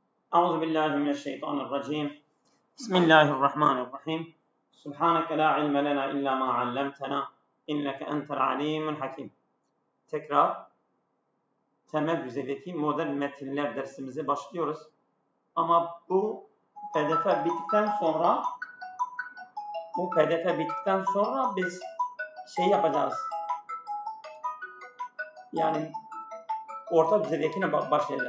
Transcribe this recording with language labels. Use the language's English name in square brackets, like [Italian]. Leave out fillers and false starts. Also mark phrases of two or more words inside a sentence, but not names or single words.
[Arabic] أعوذ بالله من الشيطان الرجيم. بسم الله الرحمن الرحيم. سبحانك لا علم لنا إلا ما علمتنا إنك أنت العليم الحكيم. [Turkish] Tekrar temel düzeydeki modern metinler dersimize başlıyoruz. Ama bu PDF bittikten sonra biz şey yapacağız. Yani orta düzeydekine başlayacağız.